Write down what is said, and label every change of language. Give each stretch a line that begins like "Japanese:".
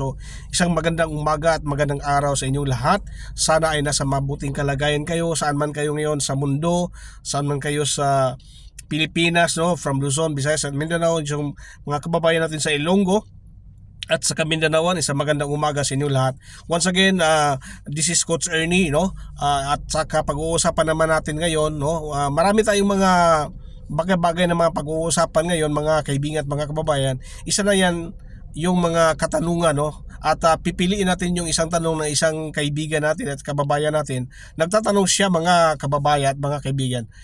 Filipino: So isang magandang umaga at magandang araw sa inyong lahat. Sana ay nasa mabuting kalagayan kayo saan man kayo ngayon sa mundo, saan man kayo sa Pilipinas, no, from Luzon, Visayas at Mindanao, yung mga kababayan natin sa Ilonggo at sa Mindanao. Isang magandang umaga sa inyo lahat.
English: Once again, this is Coach Ernie, no?
Filipino: At saka pag-uusapan naman natin ngayon, no? Marami tayong mga bagay-bagay na mga pag-uusapan ngayon, mga kaibigan at mga kababayan. Isa na yan yung mga katanungan, no? At pipiliin natin yung isang tanong ng isang kaibigan natin at kababayan natin. Nagtatanong siya, mga kababayan at mga kaibigan.